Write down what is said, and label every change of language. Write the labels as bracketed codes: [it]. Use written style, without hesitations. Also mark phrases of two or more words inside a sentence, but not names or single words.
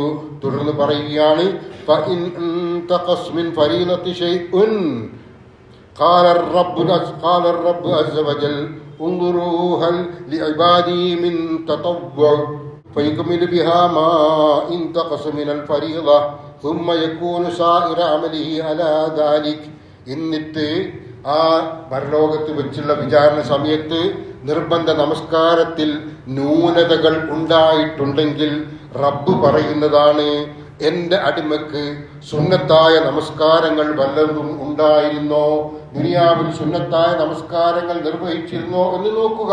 [ml] തുടർന്ന് പറയുകയാണ്, [ar] فإن انتقص من فريضته شيء قال الرب عز وجل انظروا هل لعبدي من تطوع فيكمل بها ما انتقص من الفريضة ثم يكون سائر عمله على ذلك. [ml] എന്നിട്ട് ആ പരലോകത്ത് വെച്ചുള്ള വിചാരണ സമയത്ത് നിർബന്ധ നമസ്കാരത്തിൽ ന്യൂനതകൾ ഉണ്ടായിട്ടുണ്ടെങ്കിൽ റബ്ബ് പറയുന്നതാണ്, എൻ്റെ അടിമക്ക് സുന്നത്തായ നമസ്കാരങ്ങൾ വല്ലതും ഉണ്ടായിരുന്നോ, ദുനിയാവിൽ സുന്നത്തായ നമസ്കാരങ്ങൾ നിർവഹിച്ചിരുന്നോ എന്ന് നോക്കുക.